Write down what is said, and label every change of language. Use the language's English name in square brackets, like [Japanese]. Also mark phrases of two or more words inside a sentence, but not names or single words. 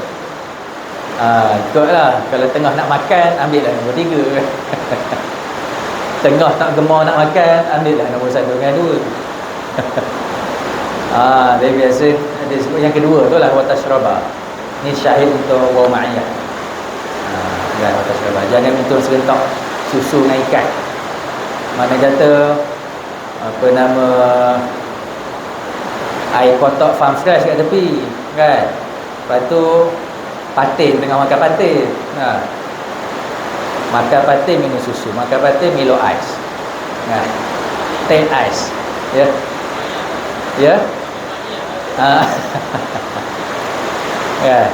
[Malay] Ikutlah. Kalau tengah nak makan, ambil lah nombor 3. Tengah tak gemar nak makan, ambil lah nombor 1 dengan 2. Dia biasa dia sebut yang kedua tu lah, [Arabic] وتشرب. [Malay] Ni syahid untuk [Arabic] ومعية. وتشرب. [Malay] Jangan minum serentak susu dengan ikan. Mana kata apa nama, air kotak farm fresh kat tepi kan, lepas tu patin, tengah makan patin, makan patin minum susu, makan patin Milo Ice, Teh Ice, ya kan.